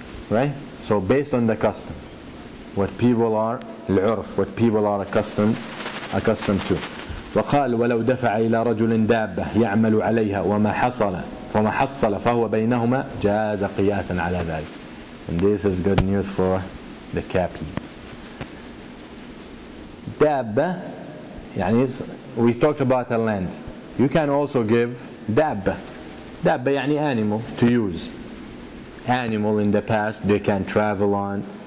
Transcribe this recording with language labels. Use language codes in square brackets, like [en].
[en] Right? So based on the custom, what people are العرف, what people are accustomed to. [ar] وقال ولو دفع إلى رجل دابة يعمل عليها وما حصل فهو بينهما جاز قياسا على ذلك. [en] And this is good news for the captain. [ar] دابة يعني [en] we talked about a land. You can also give دابة. [ar] دابة يعني [en] animal to use. Animal in the past they can travel on,